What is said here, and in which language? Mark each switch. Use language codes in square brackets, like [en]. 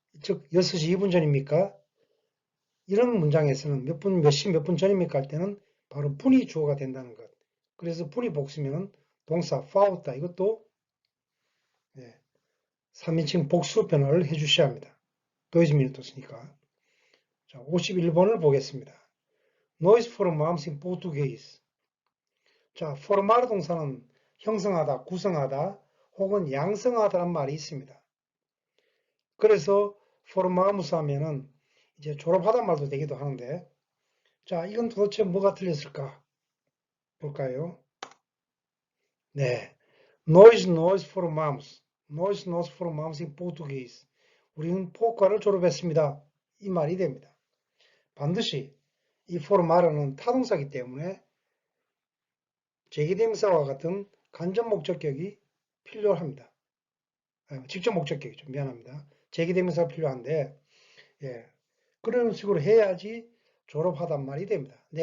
[ko] 즉 6시 2분 전입니까? 이런 문장에서는 몇 분, 몇 시, 몇 분 전입니까 할 때는 바로 분이 주어가 된다는 것. 그래서 분이 복수면 동사 falta 이것도 3인칭 복수 변화를 해주셔야 합니다. 2 minutos니까. 자, 51번을 보겠습니다. [pt] Nós formamos em português. [ko] 자, formar 동사는 형성하다, 구성하다, 혹은 양성하다란 말이 있습니다. 그래서 formamos 하면은 이제 졸업하다 말도 되기도 하는데, 자, 이건 도대체 뭐가 틀렸을까? 볼까요? 네. [pt] Nós formamos. Nós formamos em português. [ko] 우리는 포과를 졸업했습니다. 이 말이 됩니다. 반드시 이 formar은 타동사이기 때문에 제기대명사와 같은 간접 목적격이 필요합니다. 직접 목적격이죠. 미안합니다. 제기대명사가 필요한데, 예. 그런 식으로 해야지 졸업하단 말이 됩니다.